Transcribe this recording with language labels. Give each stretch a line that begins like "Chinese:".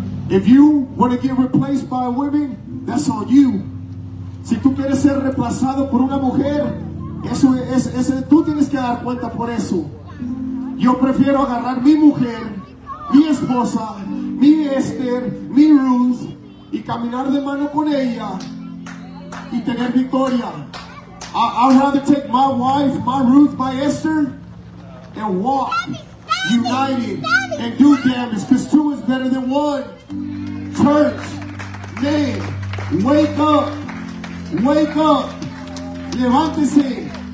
English: If you want to get replaced by a woman, that's on you.
Spanish: Si tú quieres ser reemplazado por una mujer, eso es, tú tienes que dar cuenta por eso. Yo prefiero agarrar mi mujer, mi esposa, mi Esther, mi Ruth, y caminar de mano con ella y tener victoria.
English: I'd rather take my wife, my Ruth, my Esther, and walk united and do damage, because two is better than one. Church, man, wake up. Wake up.
Spanish: Levántese.